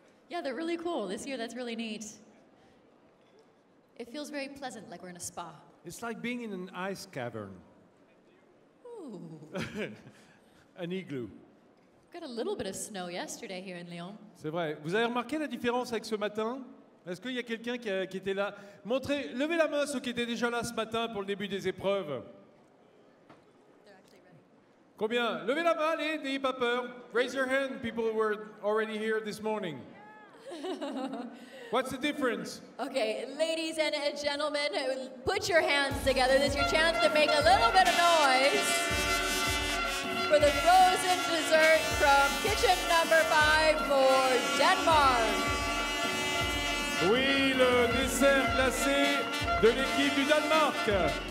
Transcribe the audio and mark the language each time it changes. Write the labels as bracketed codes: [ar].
[en] Yeah, they're really cool. This year, that's really neat. It feels very pleasant, like we're in a spa. It's like being in an ice cavern. Ooh. An igloo. Got a little bit of snow yesterday here in Lyon. [fr] C'est vrai. Vous avez remarqué la différence avec ce matin? Est-ce qu'il y a quelqu'un qui était là? Montrez, levez la main ceux qui étaient déjà là ce matin pour le début des épreuves. Combien? Levez la main, allez, n'ayez pas peur. [en] Raise your hand, people who were already here this morning. What's the difference? Okay, ladies and gentlemen, put your hands together. This is your chance to make a little bit of noise for the frozen dessert from kitchen number 5 for Denmark. [fr] Oui, le dessert glacé de l'équipe du Danemark.